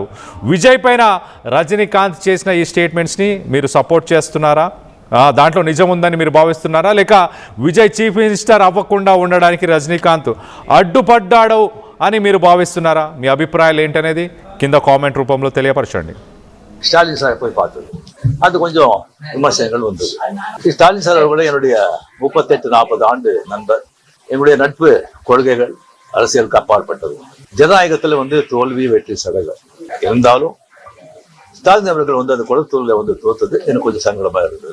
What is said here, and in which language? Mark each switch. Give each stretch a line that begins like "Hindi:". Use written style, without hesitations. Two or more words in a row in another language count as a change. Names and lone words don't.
Telugu: విజయ్ పైన రజనీకాంత్ చేసిన ఈ స్టేట్మెంట్స్ని మీరు సపోర్ట్ చేస్తున్నారా, దాంట్లో నిజం ఉందని మీరు భావిస్తున్నారా, లేక విజయ్
English: chief minister
Telugu: అవ్వకుండా ఉండడానికి రజనీకాంత్ అడ్డుపడ్డాడు అని మీరు భావిస్తున్నారా? మీ అభిప్రాయాలు ఏంటనేది కింద కామెంట్ రూపంలో తెలియపరచండి.
Tamil: ஸ்டாலின் சார் போய் பார்த்தது அது கொஞ்சம் விமர்சனங்கள் வந்தது. ஸ்டாலின் சார் கூட என்னுடைய 38-40 ஆண்டு நண்பர், என்னுடைய நட்பு கொள்கைகள் அரசியலுக்கு அப்பாற்பட்டது. ஜனநாயகத்தில் தோல்வி வெற்றி சதகம் இருந்தாலும் ஸ்டாலின் அவர்கள் அந்த குளத்தூர்ல தோத்தது எனக்கு கொஞ்சம் சங்கடமா இருந்தது.